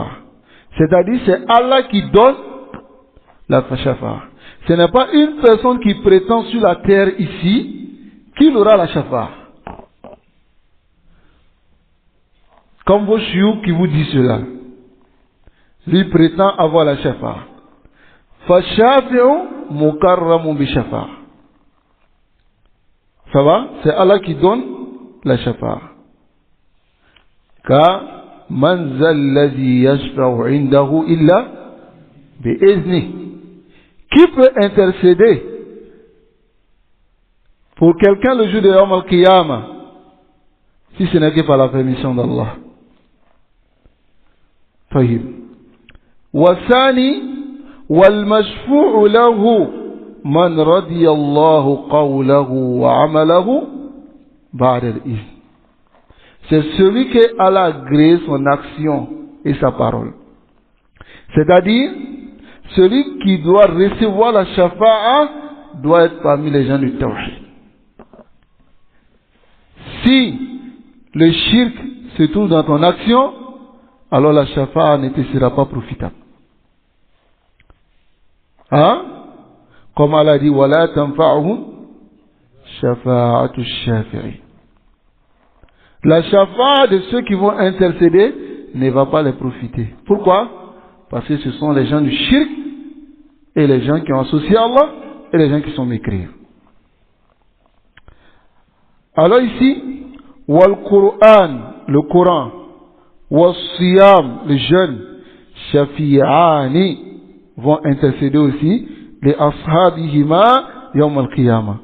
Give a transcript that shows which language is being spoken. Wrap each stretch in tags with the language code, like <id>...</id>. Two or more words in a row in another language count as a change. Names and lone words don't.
<fr>C'est-à-dire, c'est Allah qui donne la shafa'a. Ce n'est pas une personne qui prétend sur la terre ici qu'il aura la shafa'a. Comme vos chioux qui vous disent cela. Lui prétend avoir la shafa'a.</fr> <ar>فالشافع مكرم بالشفاعة.</ar> <fr>Ça va? C'est Allah qui donne la shafa'a.</fr> <ar>Car من ذا الذي يشفع عنده إلا بإذن.</ar> <fr>Qui peut intercéder pour quelqu'un le jour de</fr> <ar>يوم القيامة</ar> <fr>si ce n'est que par la permission d'Allah?</fr> <ar>طيب. والثاني والمشفوع له من رضي الله قوله وعمله بعد الإذن.</ar> <fr>C'est celui que Allah a agréé son action et sa parole. C'est-à-dire, celui qui doit recevoir la shafa'a doit être parmi les gens du tawhid. Si le shirk se trouve dans ton action, alors la shafa'a ne te sera pas profitable. Hein? Comme Allah dit,</fr> <ar>وَلَا تَنْفَعُهُمْ شَفَاعَةُ الشَّافِعِينَ.</ar> <fr>La shafa'a de ceux qui vont intercéder ne va pas les profiter. Pourquoi? Parce que ce sont les gens du shirk et les gens qui ont associé Allah et les gens qui sont mécréants. Alors ici, wal-Qur'an, le Coran, wal-Siyam, le jeûne, shafi'ani, vont intercéder aussi les</fr> <ar>أصحابهما يوم القيامة.</ar>